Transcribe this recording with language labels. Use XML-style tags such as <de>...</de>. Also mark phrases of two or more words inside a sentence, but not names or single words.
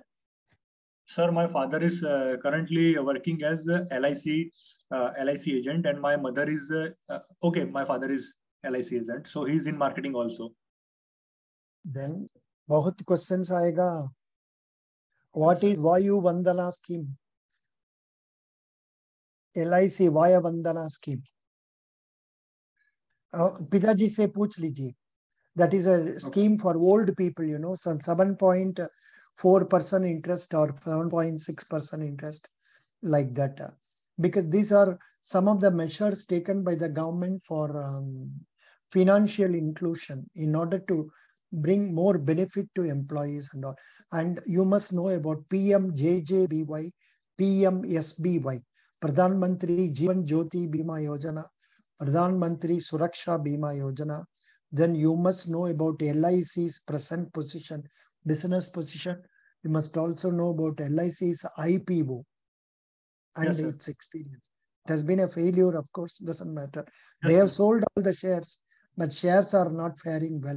<en>Sir, my father is currently working as a LIC agent, and my mother is my father is LIC agent, so he's in marketing also.</en> <hi>Then बहुत questions आएगा.</hi> <en>What is Vayu Vandana scheme? LIC Vaya Vandana scheme.</en> <hi>पिताजी से पूछ लीजिए.</hi> <en>That is a scheme for old people, you know, some 7.4% interest or 7.6% interest, like that. Because these are some of the measures taken by the government for financial inclusion in order to bring more benefit to employees and all. And you must know about PMJJBY, PMSBY, Pradhan Mantri Jeevan Jyoti Bima Yojana, Pradhan Mantri Suraksha Bima Yojana. Then you must know about LIC's present position, business position. You must also know about LIC's IPO and its experience. It has been a failure, of course, doesn't matter. They have sold all the shares, but shares are not faring well.</en>